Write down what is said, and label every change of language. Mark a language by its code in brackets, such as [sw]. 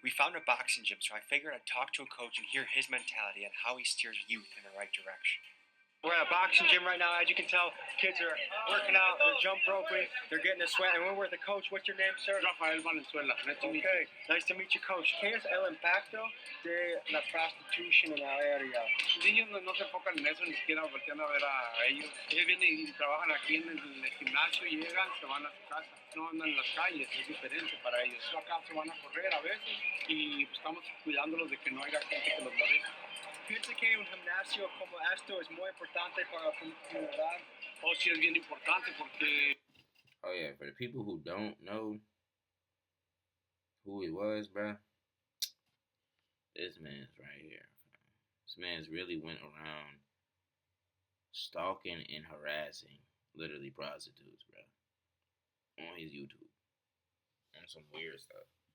[en] We found a boxing gym, so I figured I'd talk to a coach and hear his mentality and how he steers youth in the right direction. We're at a boxing gym right now. As you can tell, kids are working out, they're jump roping, they're getting a sweat. And we're with the coach. What's your name, sir? Rafael Valenzuela. Okay, nice to meet you, coach. [es] ¿Qué es el impacto de la prostitution en la área? Ellos no se enfocan en eso, ni siquiera voltean a ver a ellos. Ellos vienen y trabajan aquí en el gimnasio, llegan, se van a su casa. No andan en las calles, es diferente para ellos. Acá se van a correr a veces y pues, estamos cuidándolos de que no haya gente que los moleste. Piensa que un gimnasio como esto es muy importante para la comunidad. Oh, sí, es bien importante porque... [en] oh yeah, for the people who don't know who he was, bro, this man's right here. This man's really went around stalking and harassing literally prostitutes, bro, on his YouTube, on some weird stuff.